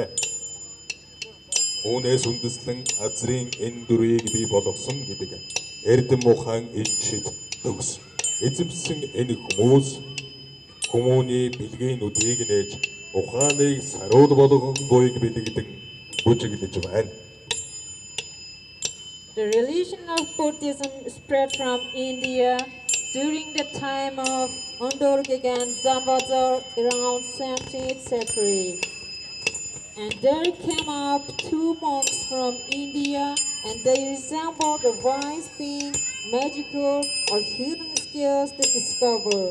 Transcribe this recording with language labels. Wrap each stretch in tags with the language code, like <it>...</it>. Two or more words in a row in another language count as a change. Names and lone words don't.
<mn>Үүнээс үндэслэн азрын энэ дүрийг бий болгосон гэдэг эрдэм ухаан элчид төгс. Эзэмсэн энэ хүмүүний бэлгээнүүдийг нээж ухааныг саруул болгон буйг бэлэгдэн бүжиглэж байна.</mn> <en>The religion of Buddhism spread from India during the time of Undurgagan Zambazar around 17th century. And there came up 2 monks from India, and they resembled the wise being, magical or hidden skills to discover.</en>